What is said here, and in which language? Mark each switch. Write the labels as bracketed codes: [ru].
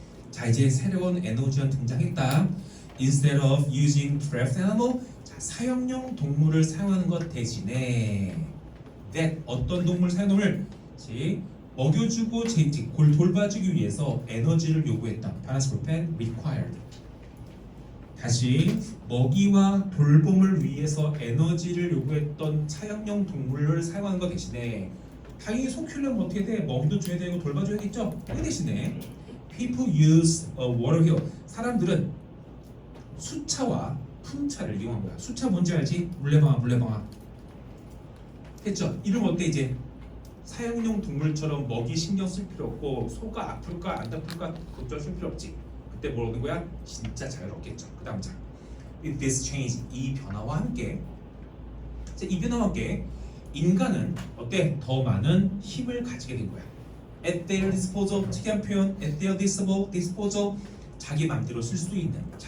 [ko] 자, 이제 새로운 에너지원 등장했다. [en] Instead of using draft animal, [ko] 자, 사형용 동물을 사용하는 것 대신에 that 어떤 동물 사용을 먹여주고 돌봐주기 위해서 에너지를 요구했다. 파란색 볼펜 required. 다시 먹이와 돌봄을 위해서 에너지를 요구했던 사형용 동물을 사용하는 것 대신에 당연히 소 키우려면 어떻게 돼? 먹이도 줘야 되고 돌봐줘야겠죠? 그 대신에 [en] people use a water wheel. [ko] 사람들은 수차와 풍차를 이용한 거야. 수차 뭔지 알지? 물레방아. 했죠? 이름 어때 이제? 사형용 동물처럼 먹이 신경 쓸 필요 없고 소가 아플까 안 아플까 걱정할 필요 없지. 그때 뭘 얻는 거야? 진짜 자유롭겠죠. 그 다음 장. [en] With this change, [ko] 이 변화와 함께, 이 변화와 함께 인간은 어때? 더 많은 힘을 가지게 된 거야. [en] At their disposal, [ko] 특이한 표현. [en] At their disposal, [ko] 자기 맘대로 쓸 수 있는.